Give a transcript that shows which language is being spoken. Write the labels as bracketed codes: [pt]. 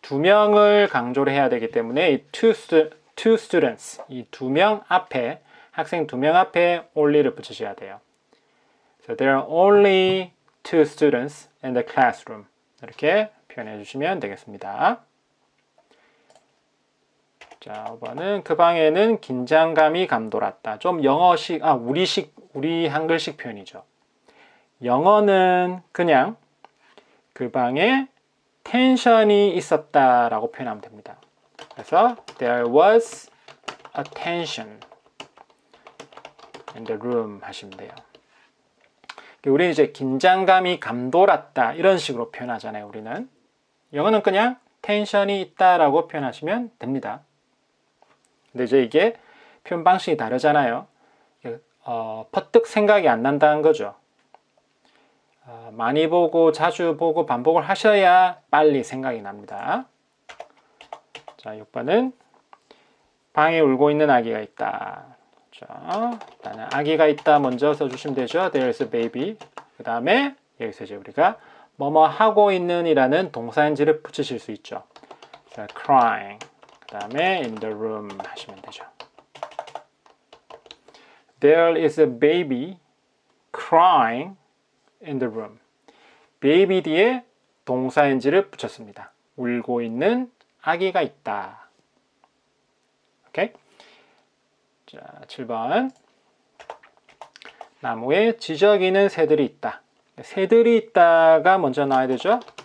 [ko] 2명을 강조를 해야 되기 때문에 이 [en] two students, [ko] 이 2명 앞에 학생 2명 앞에 only를 붙이셔야 돼요. [en] So there are only 2 students in the classroom. [ko] 이렇게 표현해 주시면 되겠습니다. 자, 5번은 그 방에는 긴장감이 감돌았다. 좀 영어식, 우리 한글식 표현이죠. 영어는 그냥 그 방에 텐션이 있었다라고 표현하면 됩니다. 그래서 [en] there was a tension in the room [ko] 하시면 돼요. 우리는 이제 긴장감이 감돌았다 이런 식으로 표현하잖아요. 우리는 영어는 그냥 텐션이 있다라고 표현하시면 됩니다. 근데 이제 이게 표현 방식이 다르잖아요. 퍼뜩 생각이 안 난다는 거죠. 많이 보고 자주 보고 반복을 하셔야 빨리 생각이 납니다. 자, 6번은 방에 울고 있는 아기가 있다. 자, 일단은 아기가 있다 먼저 써주시면 되죠. [en] There is a baby. [ko] 그 다음에 여기서 이제 우리가 뭐뭐 하고 있는이라는 동사인지를 붙이실 수 있죠. 자, crying. 그 다음에 [en] in the room [ko] 하시면 되죠. [en] There is a baby crying in the room. [ko] baby 뒤에 동사인지를 붙였습니다. 울고 있는 아기가 있다. 오케이? 자, 7번. 나무에 지저귀는 새들이 있다. 새들이 있다가 먼저 나와야 되죠.